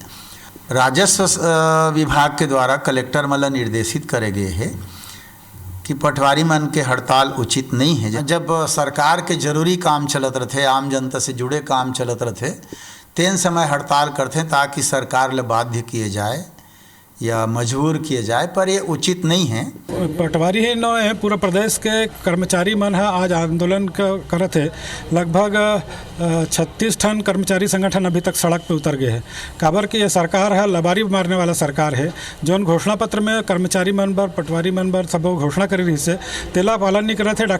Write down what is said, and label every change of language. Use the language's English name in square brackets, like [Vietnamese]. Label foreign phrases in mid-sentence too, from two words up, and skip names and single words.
[Chhattisgarhi] राजस्व विभाग के द्वारा कलेक्टर मन निर्देशित करे गए हैं कि पटवारी मन के हड़ताल उचित नहीं है। जब सरकार के जरूरी काम चलत रहते, आम जनता से जुड़े काम चलत रहते, तेन समय हड़ताल करते ताकि सरकार ले बाध्य किए जाए या मजबूर किए जाए, पर ये उचित नहीं है। पटवारी ही न है, पूरा प्रदेश के कर्मचारी मन है आज आंदोलन करत है। लगभग 36 ठन कर्मचारी संगठन अभी तक सड़क पे उतर गए हैं। काबर की ये सरकार है लबारी मारने वाला सरकार है। जौन घोषणा पत्र में कर्मचारी मन बर, पटवारी मन बर सब घोषणा करी रही से तेला पालन नहीं करत है।